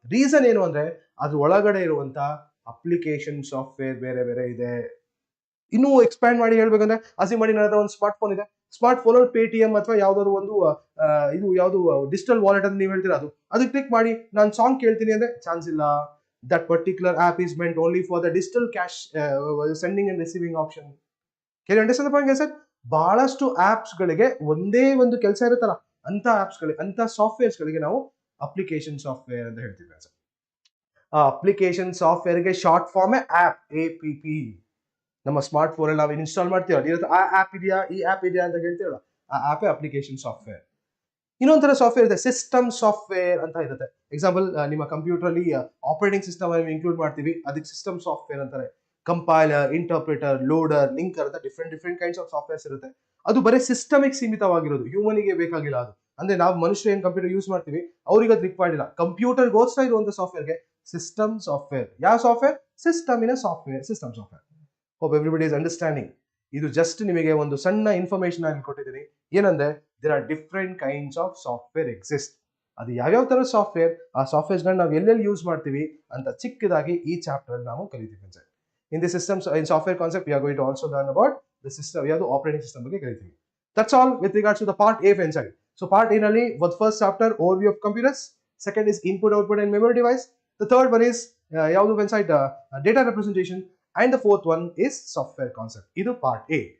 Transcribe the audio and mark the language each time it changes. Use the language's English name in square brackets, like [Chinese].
[Kannada] Reason ಏನು ಅಂದ್ರೆ ಅದ್ರ ಒಳಗಡೆ ಇರುವಂತ ಅಪ್ಲಿಕೇಶನ್ ಸಾಫ್ಟ್ವೇರ್ ಬೇರೆ ಬೇರೆ ಇದೆ. ಇನ್ನೂ ಎಕ್ಸ್ಪ್ಯಾಂಡ್ ಮಾಡಿ ಹೇಳ್ಬೇಕಂದ್ರೆ, ಅಸ್ಯೂಮ್ ಮಾಡಿ ನನ್ನ ಹತ್ರ ಒಂದು ಸ್ಮಾರ್ಟ್ ಫೋನ್ ಇದೆ. ಸ್ಮಾರ್ಟ್ ಫೋನ್ ಅಲ್ಲಿ Paytm ಅಥವಾ ಯಾವ್ದಾದ್ರು ಒಂದು ಇದು ಯಾವ್ದು ಡಿಜಿಟಲ್ ವಾಲೆಟ್ ಅಂತ ನೀವು ಹೇಳ್ತೀರಾ, ಅದಕ್ಕೆ ಕ್ಲಿಕ್ ಮಾಡಿ ನಾನು ಸಾಂಗ್ ಕೇಳ್ತೀನಿ ಅಂದ್ರೆ ಚಾನ್ಸ್ ಇಲ್ಲ. [English] That particular app is meant only for the digital cash sending and receiving option. Can you understand the point, guys? [Kannada] ಬಹಳಷ್ಟು ಆಪ್ಸ್ ಗಳಿಗೆ ಒಂದೇ ಒಂದು ಕೆಲಸ ಇರುತ್ತಲ್ಲ, ಅಂತ ಆಪ್ಸ್ ಗಳಿಗೆ, ಅಂತ ಸಾಫ್ಟ್ವೇರ್ಸ್ ಗಳಿಗೆ ನಾವು ಅಪ್ಲಿಕೇಶನ್ ಸಾಫ್ಟ್ವೇರ್ ಅಂತ ಹೇಳ್ತೀವಿ. ಆ ಅಪ್ಲಿಕೇಶನ್ ಸಾಫ್ಟ್ವೇರ್ ಗೆ ಶಾರ್ಟ್ ಫಾರ್ಮ್ APP. ನಮ್ಮ ಸ್ಮಾರ್ಟ್ ಫೋನ್ ಅಲ್ಲಿ ನಾವು ಇನ್ಸ್ಟಾಲ್ ಮಾಡ್ತೀವಲ್ಲ, ಆ ಆಪ್ ಇದೆಯಾ, ಈ ಆಪ್ ಇದೆಯಾ ಅಂತ ಹೇಳ್ತೀವಲ್ಲ, ಆ ಆಪ್ ಅಪ್ಲಿಕೇಶನ್ ಸಾಫ್ಟ್ವೇರ್. ಇನ್ನೊಂಥರ ಸಾಫ್ಟ್ವೇರ್ ಇದೆ, ಸಿಸ್ಟಮ್ ಸಾಫ್ಟ್ವೇರ್ ಅಂತ ಇರುತ್ತೆ. ಎಕ್ಸಾಂಪಲ್, ನಿಮ್ಮ ಕಂಪ್ಯೂಟರ್ ಅಲ್ಲಿ ಆಪರೇಟಿಂಗ್ ಸಿಸ್ಟಮ್ ಅಲ್ಲಿ ಇನ್ಕ್ಲೂಡ್ ಮಾಡ್ತೀವಿ, ಅದಕ್ಕೆ ಸಿಸ್ಟಮ್ ಸಾಫ್ಟ್ವೇರ್ ಅಂತಾರೆ. ಕಂಪೈಲರ್, ಇಂಟರ್ಪ್ರಿಟರ್, ಲೋಡರ್, ಲಿಂಕರ್ ಅಂತ ಡಿಫ್ರೆಂಟ್ ಕೈಂಡ್ಸ್ ಆಫ್ ಸಾಫ್ಟ್ವೇರ್ಸ್ ಇರುತ್ತೆ. ಅದು ಬರೀ ಸಿಸ್ಟಮಿಗೆ ಸೀಮಿತವಾಗಿರೋದು, ಹ್ಯೂಮನಿಗೆ ಬೇಕಾಗಿಲ್ಲ ಅದು. ಅಂದ್ರೆ ನಾವು ಮನುಷ್ಯರು ಏನ್ ಕಂಪ್ಯೂಟರ್ ಯೂಸ್ ಮಾಡ್ತೀವಿ ಅವ್ರಿಗೆ ಅದು ರಿಕ್ವೈರ್ಡ್ ಇಲ್ಲ. ಕಂಪ್ಯೂಟರ್ ಗೋಸ್ಕರ ಇರುವಂತ ಸಾಫ್ಟ್ವೇರ್ಗೆ ಸಿಸ್ಟಮ್ ಸಾಫ್ಟ್ವೇರ್. ಯಾವ ಸಾಫ್ಟ್ವೇರ್? ಸಿಸ್ಟಮ್ ಇನ software, system software. [English] Hope everybody is understanding. [Kannada] ಇದು ಜಸ್ಟ್ ನಿಮಗೆ ಒಂದು ಸಣ್ಣ ಇನ್ಫಾರ್ಮೇಶನ್ ಆಗಿ ಕೊಟ್ಟಿದ್ದೀನಿ. ಏನಂದ್ರೆ [English] there are different kinds of software exist. [Kannada] ಅದು ಯಾವ್ಯಾವ ತರ ಸಾಫ್ಟ್ವೇರ್, ಆ ಸಾಫ್ಟ್ವೇರ್ಸ್ ಗಳನ್ನ ನಾವು ಎಲ್ಲೆಲ್ಲಿ ಯೂಸ್ ಮಾಡ್ತೀವಿ ಅಂತ ಚಿಕ್ಕದಾಗಿ ಈ ಚಾಪ್ಟರ್ ಅಲ್ಲಿ ನಾವು ಕಲಿತೀವಿ. [English] In the systems, in software concept, we are going to also learn about the system. We have the operating system [Kannada] ಬಗ್ಗೆ ಕಲಿತೀವಿ. [English] That's all with regards to the part A inside. So part A ನಲ್ಲಿ what first chapter overview of computers, second is input output and memory device, the third one is ಯಾವುದು inside data representation, and the fourth one is software concept. ಇದು part A.